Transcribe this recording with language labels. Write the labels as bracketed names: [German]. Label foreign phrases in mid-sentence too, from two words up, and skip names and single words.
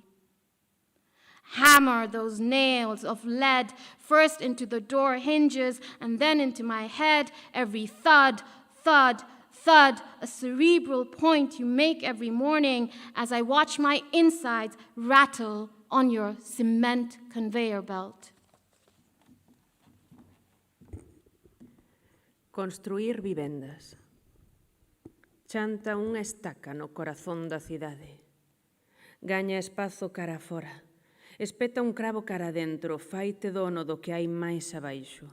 [English] Hammer those nails of lead first into the door hinges and then into my head, every thud, thud, thud, a cerebral point you make every morning as I watch my insides rattle on your cement conveyor belt. [Galician] Construir vivendas. Chanta unha estaca no corazón da cidade. Gaña espazo cara fora. Espeta un cravo cara dentro, faite dono do que hai máis abaixo.